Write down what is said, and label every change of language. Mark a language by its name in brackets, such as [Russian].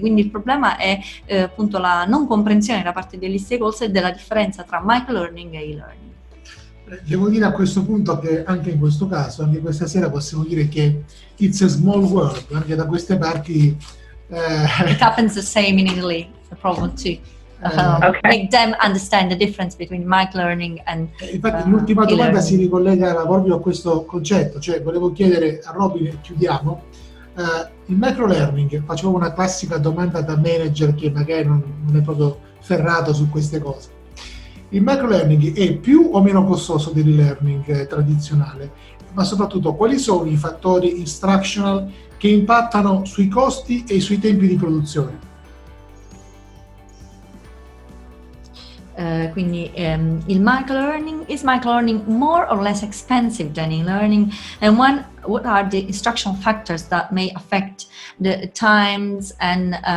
[Italian] Quindi il problema è appunto la non comprensione da parte degli stakeholders e della differenza tra microlearning e e-learning. Devo dire a questo punto che anche in questo caso, anche questa sera possiamo dire che [English] it's a small world, [Italian] anche da queste parti. [English] It happens the same in Italy, the problem too. Make them understand the difference between microlearning and [Italian] infatti l'ultima domanda si ricollega proprio a questo concetto, cioè volevo chiedere a Robyn, e chiudiamo, il microlearning, facevo una classica domanda da manager che magari non è proprio ferrato su queste cose. Il microlearning è più o meno costoso dell'e-learning tradizionale, ma soprattutto quali sono i fattori instructional che impattano sui costi e sui tempi di produzione. Quindi il microlearning, [English] is microlearning more or less expensive than e-learning, and what are the instructional factors that may affect the times and